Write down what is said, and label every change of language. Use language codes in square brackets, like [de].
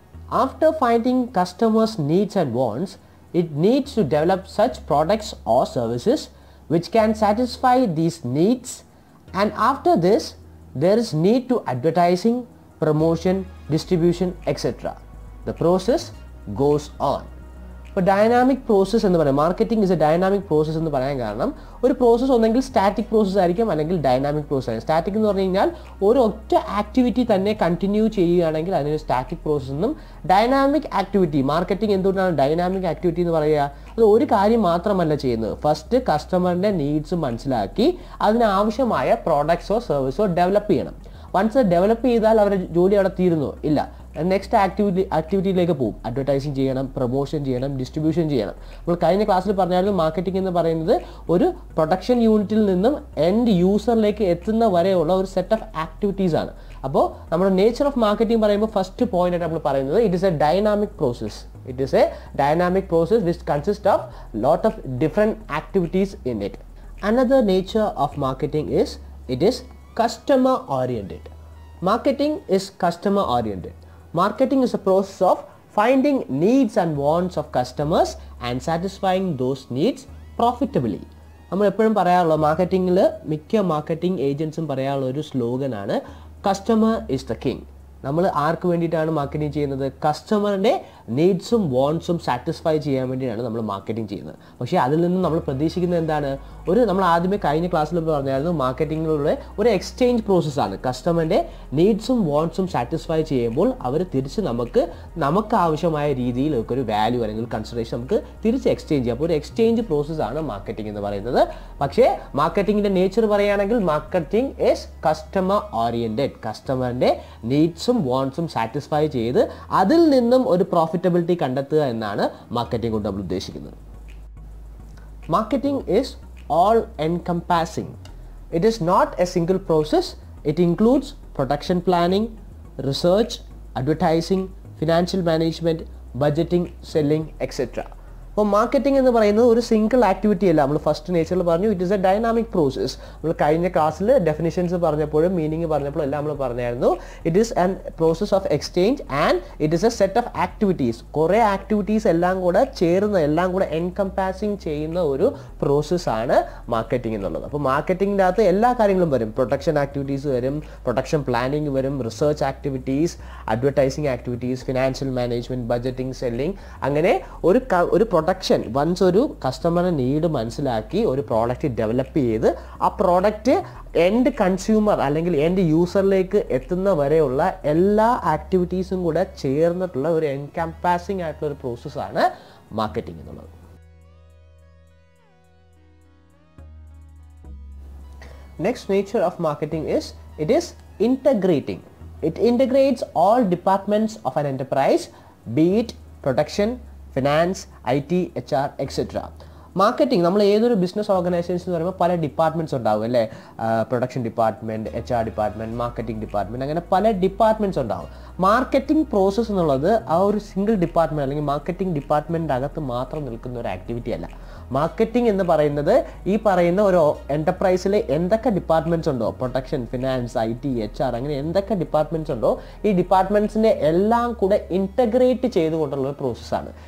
[en] After finding customers' needs and wants, it needs to develop such products or services which can satisfy these needs, and after this there is need to advertising, promotion, distribution, etc. The process goes on. For dynamic process [ml] എന്ന് പറയുന്നത് [en] marketing is a dynamic process [ml] എന്ന് പറയാൻ കാരണം ഒരു process ഒന്നെങ്കിൽ static process ആയിരിക്കും അല്ലെങ്കിൽ dynamic process ആയിരിക്കും. സ്റ്റാറ്റിക് എന്ന് പറഞ്ഞു കഴിഞ്ഞാൽ ഒരു ഒറ്റ ആക്ടിവിറ്റി തന്നെ കണ്ടിന്യൂ ചെയ്യുകയാണെങ്കിൽ അതിന് സ്റ്റാറ്റിക് പ്രോസസ്സ് എന്നും, ഡൈനാമിക് ആക്ടിവിറ്റി മാർക്കറ്റിംഗ് എന്തുകൊണ്ടാണ് ഡൈനാമിക് ആക്ടിവിറ്റി എന്ന് പറയുക, അത് ഒരു കാര്യം മാത്രമല്ല ചെയ്യുന്നത്. ഫസ്റ്റ് കസ്റ്റമറിൻ്റെ നീഡ്സ് മനസ്സിലാക്കി അതിനാവശ്യമായ പ്രോഡക്ട്സോ സർവീസോ ഡെവലപ്പ് ചെയ്യണം. വൺസ് ഡെവലപ്പ് ചെയ്താൽ അവരുടെ ജോലി അവിടെ തീരുന്നു ഇല്ല, നെക്സ്റ്റ് ആക്ടിവിറ്റിയിലേക്ക് പോകും. അഡ്വർടൈസിങ് ചെയ്യണം, പ്രൊമോഷൻ ചെയ്യണം, ഡിസ്ട്രിബ്യൂഷൻ ചെയ്യണം. നമ്മൾ കഴിഞ്ഞ ക്ലാസ്സിൽ പറഞ്ഞായിരുന്നു മാർക്കറ്റിംഗ് എന്ന് പറയുന്നത് ഒരു പ്രൊഡക്ഷൻ യൂണിറ്റിൽ നിന്നും എൻഡ് യൂസറിലേക്ക് എത്തുന്ന വരെയുള്ള ഒരു സെറ്റ് ഓഫ് ആക്ടിവിറ്റീസ് ആണ്. അപ്പോൾ നമ്മുടെ നേച്ചർ ഓഫ് മാർക്കറ്റിംഗ് പറയുമ്പോൾ ഫസ്റ്റ് പോയിന്റ് ആയിട്ട് നമ്മൾ പറയുന്നത് [en] It is a dynamic process. It is a dynamic process which consists of lot of different activities in it. Another nature of marketing is it is customer oriented. Marketing is customer oriented. Marketing is a process of finding needs and wants of customers and satisfying those needs profitably. [ml] നമ്മൾ എപ്പോഴും പറയാറുള്ള മാർക്കറ്റിംഗിൽ മിക്ക marketing ഏജൻസും പറയാനുള്ള ഒരു സ്ലോഗനാണ് [en] Customer is the king. [ml] നമ്മൾ ആർക്ക് വേണ്ടിയിട്ടാണ് marketing ചെയ്യുന്നത്? കസ്റ്റമറിൻ്റെ നീഡ്സും വോൺസും satisfy ചെയ്യാൻ വേണ്ടിയിട്ടാണ് നമ്മൾ മാർക്കറ്റിംഗ് ചെയ്യുന്നത്. പക്ഷേ അതിൽ നിന്നും നമ്മൾ പ്രതീക്ഷിക്കുന്നത് എന്താണ്? നമ്മൾ ആദ്യമേ കഴിഞ്ഞ ക്ലാസ്സിൽ പറഞ്ഞായിരുന്നു മാർക്കറ്റിങ്ങിലുള്ള ഒരു എക്സ്ചേഞ്ച് പ്രോസസ്സാണ്. കസ്റ്റമറിൻ്റെ നീഡ്സും വോൺസും സാറ്റിസ്ഫൈ ചെയ്യുമ്പോൾ അവർ തിരിച്ച് നമുക്ക് ആവശ്യമായ രീതിയിൽ ഒരു വാല്യൂ അല്ലെങ്കിൽ കൺസിഡറേഷൻ നമുക്ക് തിരിച്ച് എക്സ്ചേഞ്ച് ചെയ്യാം. അപ്പോൾ ഒരു എക്സ്ചേഞ്ച് പ്രോസസ്സാണ് മാർക്കറ്റിംഗ് എന്ന് പറയുന്നത്. പക്ഷേ മാർക്കറ്റിങ്ങിൻ്റെ നേച്ചർ പറയുകയാണെങ്കിൽ [en] Marketing is customer oriented. [ml] കസ്റ്റമറിൻ്റെ നീഡ്സും വോൺസും satisfy ചെയ്ത് അതിൽ നിന്നും ഒരു പ്രോഫിറ്റബിലിറ്റി കണ്ടെത്തുക എന്നാണ് മാർക്കറ്റിംഗ് കൊണ്ട് നമ്മൾ ഉദ്ദേശിക്കുന്നത്. [en] Marketing is all encompassing. It is not a single process. It includes production planning, research, advertising, financial management, budgeting, selling, etc. [ml] അപ്പോൾ മാർക്കറ്റിംഗ് എന്ന് പറയുന്നത് ഒരു സിംഗിൾ ആക്ടിവിറ്റി അല്ല. നമ്മൾ ഫസ്റ്റ് നേച്ചറിൽ പറഞ്ഞു [en] It is a dynamic process. [ml] നമ്മൾ കഴിഞ്ഞ ക്ലാസ്സിൽ ഡെഫിനിഷൻസ് പറഞ്ഞപ്പോഴും മീനിങ് പറഞ്ഞപ്പോഴും എല്ലാം നമ്മൾ പറഞ്ഞായിരുന്നു [en] It is an process of exchange and it is a set of activities. [ml] കുറേ ആക്ടിവിറ്റീസ് എല്ലാം കൂടെ ചേർന്ന് എല്ലാം കൂടെ എൻകംപാസിങ് ചെയ്യുന്ന ഒരു പ്രോസസ്സാണ് മാർക്കറ്റിംഗ് എന്നുള്ളത്. അപ്പോൾ മാർക്കറ്റിങ്ങിൻ്റെ അകത്ത് എല്ലാ കാര്യങ്ങളും വരും. പ്രൊഡക്ഷൻ ആക്ടിവിറ്റീസ് വരും, പ്രൊഡക്ഷൻ പ്ലാനിങ് വരും, research activities, advertising activities, financial management, budgeting, selling, അങ്ങനെ ഒരു പ്രൊഡക്ഷൻ വൺസ് ഒരു കസ്റ്റമറിൻ്റെ നീഡ് മനസ്സിലാക്കി ഒരു പ്രോഡക്റ്റ് ഡെവലപ്പ് ചെയ്ത് ആ പ്രോഡക്റ്റ് എൻഡ് കൺസ്യൂമർ അല്ലെങ്കിൽ എൻഡ് യൂസറിലേക്ക് എത്തുന്ന വരെയുള്ള എല്ലാ ആക്ടിവിറ്റീസും കൂടെ ചേർന്നിട്ടുള്ള ഒരു എൻകംപാസിംഗ് ആയിട്ടുള്ള ഒരു പ്രോസസ്സാണ് മാർക്കറ്റിംഗ് എന്നുള്ളത്. [en] Next nature of marketing is it is integrating. It integrates all departments of an enterprise, be it production, finance, IT, HR, etc. [ml] Marketing നമ്മൾ ഏതൊരു ബിസിനസ് ഓർഗനൈസേഷൻ എന്ന് പറയുമ്പോൾ പല ഡിപ്പാർട്ട്മെൻറ്റ്സ് ഉണ്ടാവും അല്ലേ? Production department, HR department, marketing department, അങ്ങനെ പല departments ഉണ്ടാവും. മാർക്കറ്റിംഗ് പ്രോസസ്സ് എന്നുള്ളത് ആ ഒരു സിംഗിൾ ഡിപ്പാർട്ട്മെൻറ്റ് അല്ലെങ്കിൽ മാർക്കറ്റിംഗ് ഡിപ്പാർട്ട്മെൻറ്റിൻ്റെ അകത്ത് മാത്രം നിൽക്കുന്ന ഒരു ആക്ടിവിറ്റി അല്ല. മാർക്കറ്റിംഗ് എന്ന് പറയുന്നത് ഈ പറയുന്ന ഒരു എൻ്റർപ്രൈസിൽ എന്തൊക്കെ ഡിപ്പാർട്ട്മെൻറ്റ്സ് ഉണ്ടോ, പ്രൊഡക്ഷൻ, ഫിനാൻസ്, IT, HR, അങ്ങനെ എന്തൊക്കെ ഡിപ്പാർട്ട്മെൻറ്റ്സ് ഉണ്ടോ ഈ ഡിപ്പാർട്ട്മെൻറ്റ്സിൻ്റെ എല്ലാം കൂടെ ഇൻറ്റഗ്രേറ്റ് ചെയ്തുകൊണ്ടുള്ള ഒരു പ്രോസസ്സാണ്.